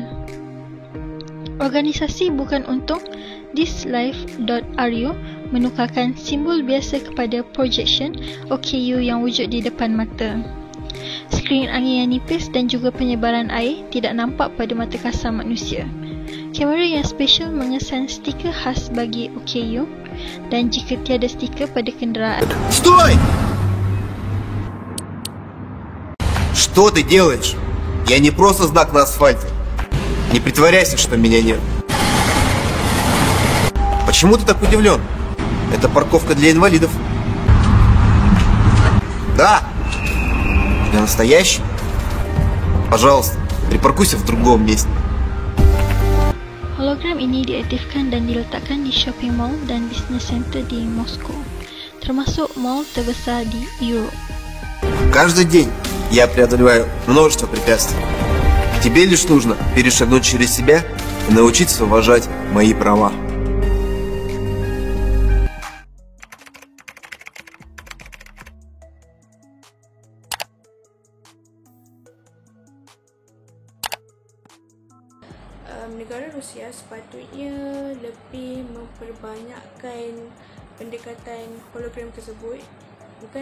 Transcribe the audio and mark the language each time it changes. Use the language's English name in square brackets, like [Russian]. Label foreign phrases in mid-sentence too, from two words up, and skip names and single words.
[Malay] Organisasi bukan untung thislife.ru menukarkan simbol biasa kepada projection OKU yang wujud di depan mata. Skrin angin yang nipis dan juga penyebaran air tidak nampak pada mata kasar manusia. Kamera yang special mengesan stiker khas bagi OKU dan jika tiada stiker pada kenderaan. [Russian] Стой! Что ты делаешь? Я не просто знак на асфальте. Не притворяйся, что меня нет. Почему ты так удивлен? Это парковка для инвалидов. Да. Я настоящий. Пожалуйста, припаркуйся в другом месте. [Malay] Hologram ini diaktifkan dan diletakkan di [English] shopping mall [Malay] dan [English] business center [Malay] di Moskow, termasuk mall terbesar di Europe. [Russian] Каждый день я преодолеваю множество препятствий. Тебе лишь нужно перешагнуть через себя и научиться уважать мои права. [Malay] Negara Rusia sepatutnya lebih memperbanyakkan pendekatan hologram tersebut, bukan